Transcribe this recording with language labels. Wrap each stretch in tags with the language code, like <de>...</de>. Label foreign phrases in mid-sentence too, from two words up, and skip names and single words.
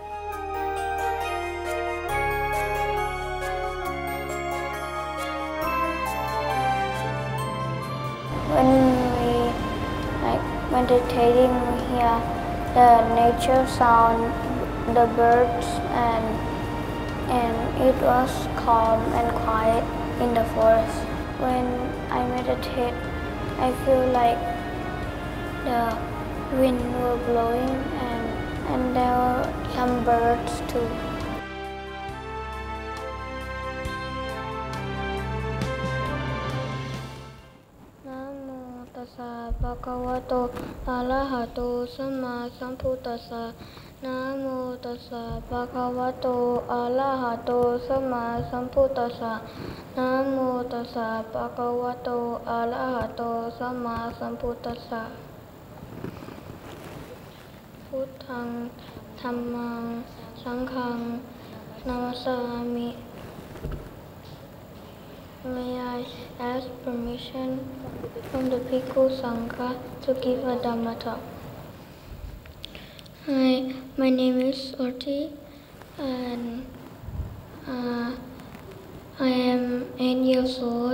<en>When we meditating, we hear the nature sound, the birds, and it was calm and quiet in the forest. When I meditate, I feel like the wind were blowing and there were some birds too.</en> <pi>Namo tassa bhagavato arahato samma sambuddhassa. Namo tassa bhagavato arahato samma sambuddhassa. Namo tassa bhagavato arahato samma sambuddhassa. Buddhaṃ Dhammaṃ Sanghaṃ Namasami.</pi> <en>May I ask permission from the Bhikkhu Sangha to give a Dhamma talk? Hi, my name is Orti and I am 8 years old.</en>